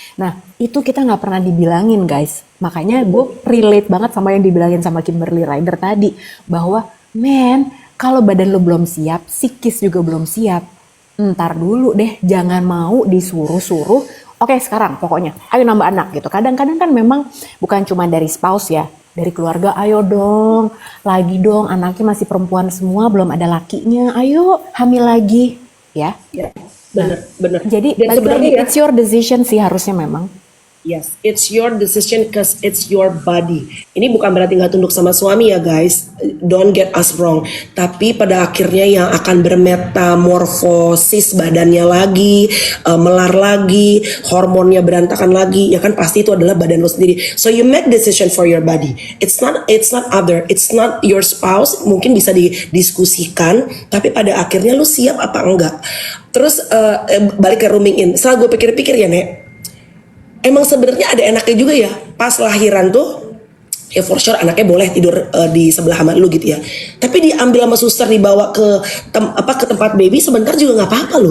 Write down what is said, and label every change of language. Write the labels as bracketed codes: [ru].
[id] Nah itu kita nggak pernah dibilangin guys, makanya gue relate banget sama yang dibilangin sama Kimberly Ryder tadi, bahwa men kalau badan lo belum siap, psikis juga belum siap, ntar dulu deh, jangan mau disuruh-suruh. Oke sekarang pokoknya ayo nambah anak gitu. Kadang-kadang kan memang bukan cuma dari spouse ya, dari keluarga, ayo dong, lagi dong, anaknya masih perempuan semua, belum ada lakinya, ayo hamil lagi ya. Ya, benar. Jadi Dan balik lagi, sebenarnya ya, [en] it's your decision [id] sih harusnya memang. [en] yes, it's your decision because it's your body. [id] Ini bukan berarti nggak tunduk sama suami ya guys, [en] don't get us wrong. [id] Tapi pada akhirnya yang akan bermetamorfosis badannya lagi, melar lagi, hormonnya berantakan lagi, ya kan pasti itu adalah badan lo sendiri. [en] So you make decision for your body. It's not other, it's not your spouse. [id] Mungkin bisa didiskusikan, tapi pada akhirnya lo siap apa enggak. Terus balik ke rooming in. Setelah gue pikir-pikir ya Nek, emang sebenarnya ada enaknya juga ya, pas lahiran tuh ya [en] for sure [id] anaknya boleh tidur di sebelah sama lu gitu ya, tapi diambil sama suster dibawa ke ke tempat baby sebentar juga nggak apa-apa loh.